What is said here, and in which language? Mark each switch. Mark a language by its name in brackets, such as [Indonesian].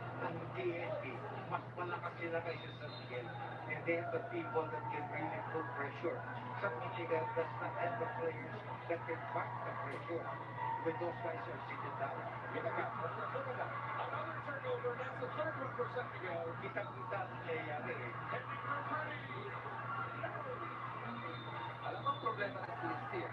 [Filipino] ang TNT, mas malakas sila kaysa sa Miguel. [English] And they have the people that can really put pressure. San Miguel does not have the players that can fight the pressure. When those guys are sitting down. Another turnover. That's the third one for San Miguel. [Filipino] Kita-kita ang nangyayari eh. Alam mo ang problema ng TNT?